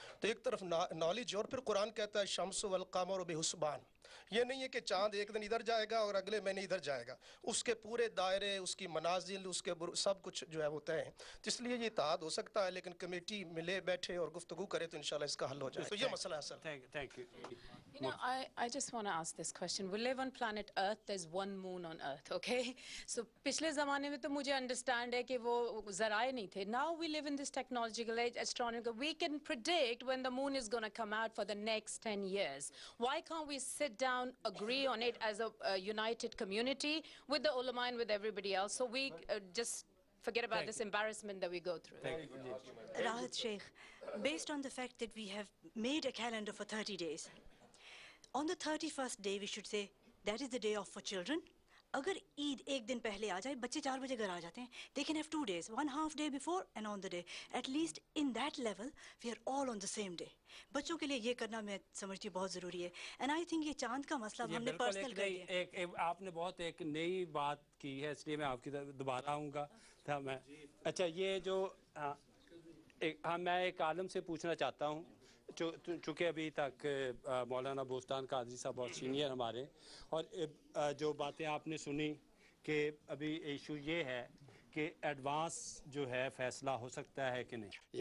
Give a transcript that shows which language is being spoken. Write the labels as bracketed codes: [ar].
[hi] तो एक तरफ नॉलेज, और फिर कुरान कहता है शम्सु वल क़मर बिहुस्बान। ये नहीं है कि चाँद एक दिन इधर जाएगा और अगले महीने इधर जाएगा, उसके पूरे दायरे, उसकी मनाजिल, उसके सब कुछ जो है वो तय है। तो इसलिए ये इत्तेहाद हो सकता है, लेकिन कमेटी मिले बैठे और गुफ्तगू करे तो इंशाल्लाह इसका हल हो जाए। तो ये मसला है sir. Thank you. [en] You know, I just want to ask this question. We live on planet Earth. There's one moon on Earth, okay? [hi] So, पिछले ज़माने में तो मुझे understand है कि वो ज़राए नहीं थे. [en] Now we live in this technological age, astronomical. We can predict when the moon is going to come out for the next 10 years. Why can't we sit down, agree on it as a united community with the ulama and with everybody else, so we just forget about this embarrassment that we go through? Rahat Sheikh, based on the fact that we have made a calendar for 30 days, on the 31st day we should say that is the day off for children. [hi] अगर ईद एक दिन पहले आ जाए, बच्चे 4 बजे घर आ जाते हैं, [en] they can have 2 days, 1/2 day before and on the day. At least in that level we are all on the same day. [hi] बच्चों के लिए ये करना मैं समझती हूँ बहुत ज़रूरी है। [en] And I think [hi] ये चांद का मसला हमने पर्सनल कर दिया। आपने बहुत एक नई बात की है, इसलिए मैं आपकी दोबारा आऊँगा। अच्छा, ये जो मैं एक आलम से पूछना चाहता हूँ, चूँकि अभी तक मौलाना बोस्तान कादरी साहब बहुत सीनियर हमारे, और जो बातें आपने सुनी कि अभी इशू ये है कि एडवांस जो है फैसला हो सकता है कि नहीं।